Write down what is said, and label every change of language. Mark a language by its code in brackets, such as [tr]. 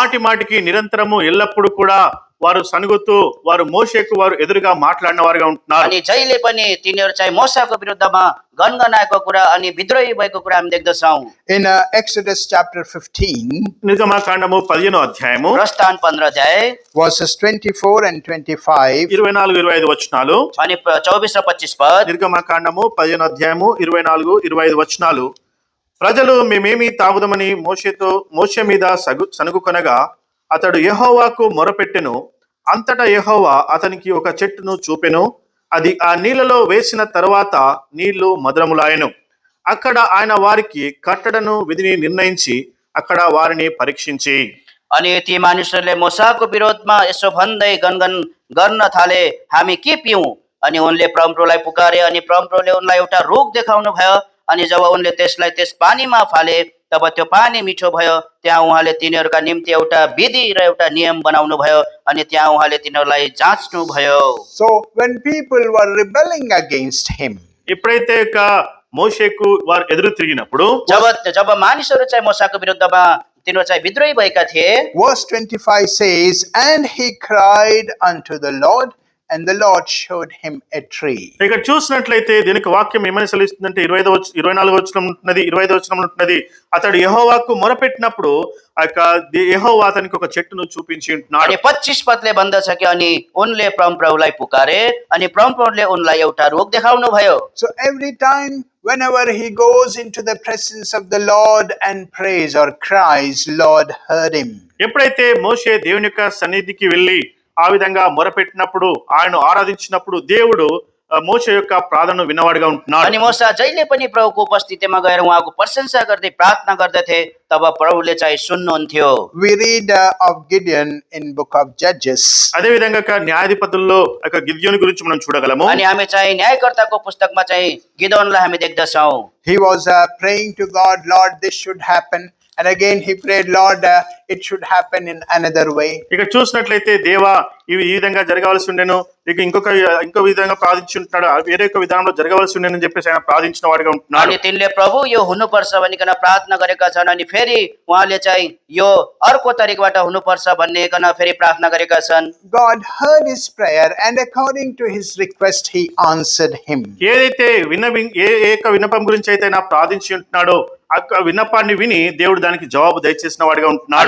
[te] మాటికి నిరంతరము ఎల్లప్పుడూ కూడా వారు సనుగుతూ వారు మోషేకు వారు ఎదురుగా మాట్లాడిన వారుగా ఉంటున్నారు. [ne] अनि जहिले पनि तिनीहरू चाहिँ मोसाको विरुद्धमा गनगनाएको कुरा अनि विद्रोही भएको कुरा हामी देख्दछौँ। [en] In Exodus chapter 15, [te] నిర్గమకాండము 15వ అధ్యాయము [ne] प्रस्थान 15 अध्याय [en] verses 24 and 25. [te] 24-25 వచనాలు. [ne] अनि 24 र 25 पद। [te] నిర్గమకాండము 15వ అధ్యాయము 24-25 వచనాలు. ప్రజలు మేమేమి తాగుదమని మోషే మీద సనుగుకొనగా అతడు యెహోవాకు మొరపెట్టెను. అంతటా యెహోవా అతనికి ఒక చెట్టును చూపెను. అది ఆ నీళ్లలో వేసిన తర్వాత నీళ్లు మధురములాయెను. అక్కడ ఆయన వారికి కట్టడను విధిని నిర్ణయించి అక్కడ వారిని పరీక్షించి. [ne] अनि ती मानिसहरूले मोसाको विरोधमा यसो भन्दै गनगन गर्न थाले, हामी के पिउँ? अनि उनले परमप्रभुलाई पुकारे अनि परमप्रभुले उनलाई एउटा रोग देखाउनु भयो। अनि जब उनले त्यसलाई त्यस पानीमा फाले तब त्यो पानी मिठो भयो। त्यहाँ उहाँले तिनीहरूका निम्ति एउटा विधि र एउटा नियम बनाउनु भयो अनि त्यहाँ उहाँले तिनीहरूलाई जाँच्नु भयो। [en] So when people were rebelling against him, [te] ఎప్పుడైతే మోషేకు వారు ఎదురు తిరిగినప్పుడు [ne] जब जब मानिसहरू चाहिँ मोसाको विरुद्धमा तिनीहरू चाहिँ विद्रोही भएका थिए, [en] Verse 25 says, And he cried unto the Lord, and the Lord showed him a tree. [te] ఇక్కడ చూసినట్లయితే దీనికి వాక్యం ఏమని సెలవిస్తుందంటే 24 వచనం ఉంటున్నది, 25 వచనం ఉంటున్నది. అతడు యెహోవాకు మొరపెట్టినప్పుడు ఆ యొక్క యెహోవా అతనికి ఒక చెట్టును చూపించి ఉంటున్నాడు. [ne] अनि 25 पदले भन्दछ कि अनि उनले परमप्रभुलाई पुकारे अनि परमप्रभुले उनलाई एउटा रोग देखाउनु भयो। [en] So every time, whenever he goes into the presence of the Lord and prays or cries, Lord heard him. [te] ఎప్పుడైతే మోషే దేవుని యొక్క సన్నిధికి వెళ్ళి ఆ విధంగా మొరపెట్టినప్పుడు ఆయన ఆరాధించినప్పుడు దేవుడు మోషే యొక్క ప్రార్థనను విన్నవాడుగా ఉంటున్నాడు. [ne] अनि मोसा जहिले पनि प्रभुको उपस्थितिमा गएर उहाँको प्रशंसा गर्दै प्रार्थना गर्दथे, तब प्रभुले चाहिँ सुन्नुहुन्थ्यो। [en] We read of Gideon in book of Judges. [te] అదే విధంగా న్యాయాధిపతుల్లో గిద్యోని గురించి మనం చూడగలము. [ne] अनि हामी चाहिँ न्यायकर्ताको पुस्तकमा चाहिँ गिदोनलाई हामी देख्दछौँ। [en] He was praying to God, Lord, this should happen. And again he prayed, Lord, it should happen in another way. [te] ఇక చూసినట్లయితే దేవా ఇవి ఈ విధంగా జరగవలసి ఉండేను, ఇక ఇంకో విధంగా ప్రార్థించుంటున్నాడు, వేరే ఒక విధానంలో జరగవలసి ఉండేనని చెప్పేసి ఆయన ప్రార్థించిన వాడిగా ఉంటున్నాడు. [ne] अनि तिनले प्रभु यो हुनुपर्छ भनिकन प्रार्थना गरेका छन्, अनि फेरि उहाँले चाहिँ यो अर्को तरिकाबाट हुनुपर्छ भन्नेकन फेरि प्रार्थना गरेका छन्। [en] God heard his prayer, and according to his request he answered him. [te] ఏదైతే విన్నపం గురించి అయితే ఆయన ప్రార్థించి ఉంటున్నాడో ఆ విన్నపాన్ని విని దేవుడు దానికి జవాబు దయచేసిన వాడిగా ఉంటున్నాడు.